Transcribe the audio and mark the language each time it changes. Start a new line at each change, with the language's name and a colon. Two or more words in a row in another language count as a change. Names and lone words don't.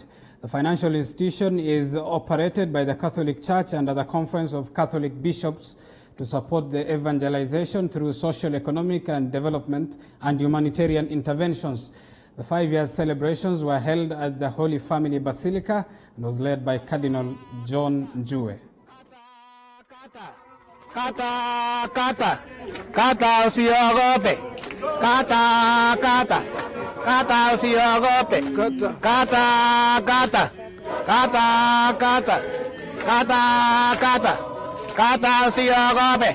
English: The financial institution is operated by the Catholic Church under the Conference of Catholic Bishops to support the evangelization through social, economic and development and humanitarian interventions. The 5 year celebrations were held at the Holy Family Basilica and was led by Cardinal John Njue.
Swahili: Kata, kata, kata usiogope. Kata, kata, kata usiogope. Kata, kata, kata, kata, kata, kata, kata usiogope.